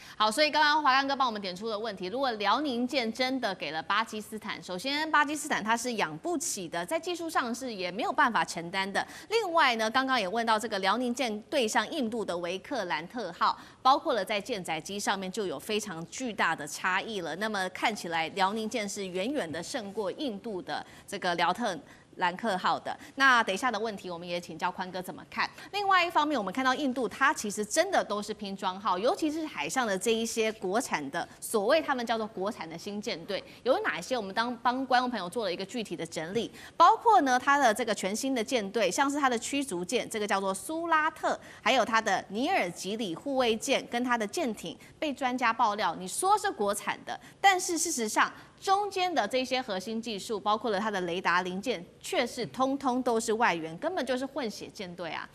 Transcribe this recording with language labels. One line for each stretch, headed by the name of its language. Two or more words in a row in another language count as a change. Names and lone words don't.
Chinese: 好，所以剛剛華淦哥幫我們點出的問題，如果遼寧艦真的給了巴基斯坦，首先巴基斯坦它是養不起的，在技術上是也沒有辦法承擔的。另外呢，剛剛也問到這個遼寧艦對上印度的維克蘭特號，包括了在艦載機上面就有非常巨大的差異了。那麼看起來遼寧艦是遠遠的勝過印度的這個遼特蘭克號的。那等一下的問題，我们也請教寬哥怎麼看。另外一方面，我們看到印度它其實真的都是拼裝號，尤其是海上的這一些國產的，所謂他們叫做國產的新艦隊，有哪些？我們幫觀眾朋友做了一個具體的整理，包括呢它的這個全新的艦隊，像是它的驅逐艦，這個叫做蘇拉特，還有它的尼爾吉里護衛艦跟它的艦艇，被專家爆料，你說是國產的，但是事實上中間的這些核心技術，包括了它的雷達零件，卻是通通都是外援，根本就是混血艦隊啊。